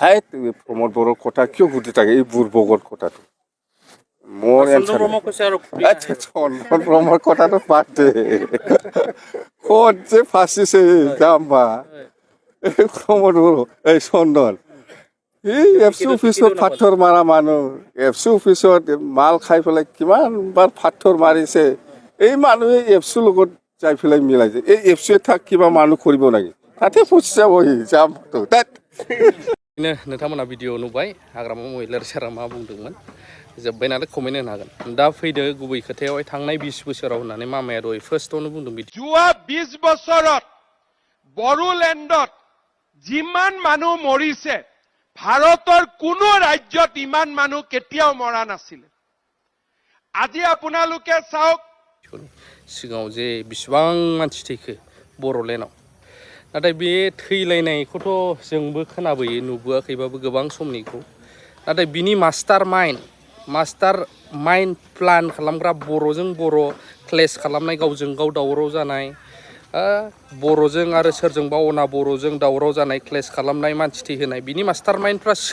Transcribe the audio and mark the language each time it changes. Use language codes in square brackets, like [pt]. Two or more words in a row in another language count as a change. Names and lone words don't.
[as] প্ৰমোদ বড়োৰ কথা কিয় সুধি থাকে এই বুৰ্বকৰ কথাটো মোৰ চন্দন ব্ৰহ্মৰ কথাটো বাদ দে ক'ত যে ফাঁচিছে যাম বা প্ৰমোদ বড়ো এই চন্দন এই [en] FC office [as] ফাথৰ মাৰা মানুহ [en] FC office [as] মাল খাই পেলাই কিমানবাৰ ফাথৰ মাৰিছে এই মানুহে এফচিৰ লগত যাই পেলাই মিলাইছে এই এফচিয়ে থাক কিবা মানুহ কৰিব লাগে তাতে ফুচা বহি যাম [brx] नोंथांमोना भिडिअ नुबाय हाग्रामा महिलारि सारा मा बुंदोंमोन जोब्बाय नालाय कमेन्ट होनो हागोन दा फैदो गुबै खोथायावहाय थांनाय 20 बोसोराव होननानै मामाया दहाय फार्स्टआवनो बुंदों बिदि [as] যোৱা 20 বছৰত বড়োলেণ্ডত যিমান মানুহ মৰিছে ভাৰতৰ কোনো ৰাজ্যত ইমান মানুহ কেতিয়াও মৰা নাছিল আজি আপোনালোকে চাওক [brx] सिगाङाव जे बिसिबां मानसि थैखो बर'लेण्डआव नाथाय बे थैलायनायखौथ' जोंबो खोनाबोयो नुबोआखैबाबो गोबां समनिखौ नाथाय बिनि [en] master mind plan [brx] खालामग्रा बर'जों बर' क्लेश खालामनाय गावजों गाव दावराव जानाय बर'जों आरो सोरजोंबा अना बर'जों दावराव जानाय क्लेश खालामनाय मानसि थैहोनाय बिनि [en] master mind